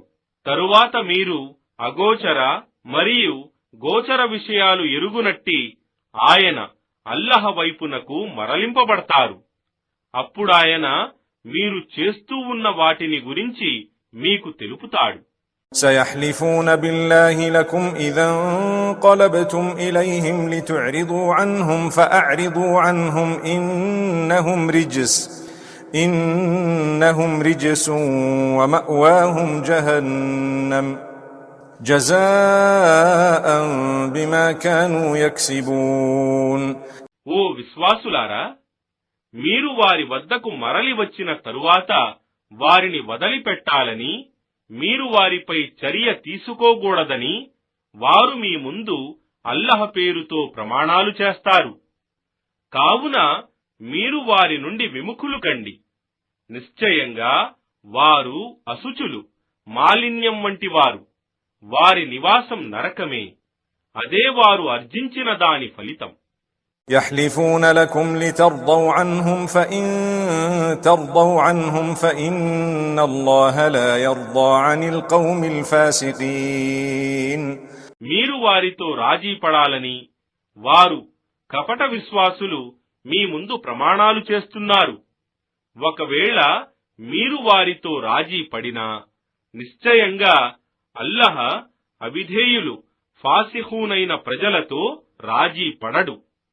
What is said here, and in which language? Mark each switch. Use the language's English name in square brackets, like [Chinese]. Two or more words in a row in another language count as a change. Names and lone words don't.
[Telugu] తరువాత మీరు అగోచర మరియు గోచర విషయాలు ఎరుగునట్టి ఆయన అల్లాహ్ వైపునకు మరలింపబడతారు. అప్పుడాయన మీరు చేస్తూ ఉన్న వాటిని గురించి మీకు తెలుపుతాడు. [Arabic] سيحلفون بالله لكم إذا انقلبتم إليهم لتعرضوا عنهم فأعرضوا عنهم إنهم رجس ومأواهم جهنم جزاء بما كانوا يكسبون. [Telugu] ఓ విశ్వాసులారా, మీరు వారి వద్దకు మరలి వచ్చిన తరువాత వారిని వదిలిపెట్టాలని, మీరు వారిపై చర్య తీసుకోకూడదని వారు మీ ముందు అల్లాహ్ పేరుతో ప్రమాణాలు చేస్తారు. కావున మీరు వారి నుండి విముఖులు కండి. నిశ్చయంగా వారు అశుచులు, మాలిన్యం వంటి వారు. వారి నివాసం నరకమే. అదే వారు అర్జించిన దాని ఫలితం. [Arabic] يحلفون لكم لترضوا عنهم فإن ترضوا عنهم فإن الله لا يرضى عن القوم الفاسقين. [Telugu] మీరు వారితో రాజీ పడాలని వారు కపట విశ్వాసులు మీ ముందు ప్రమాణాలు చేస్తున్నారు. ఒకవేళ మీరు వారితో రాజీ పడినా నిశ్చయంగా అల్లాహ్ అవిధేయులు, ఫాసిఖూనైన ప్రజలతో రాజీ పడడు.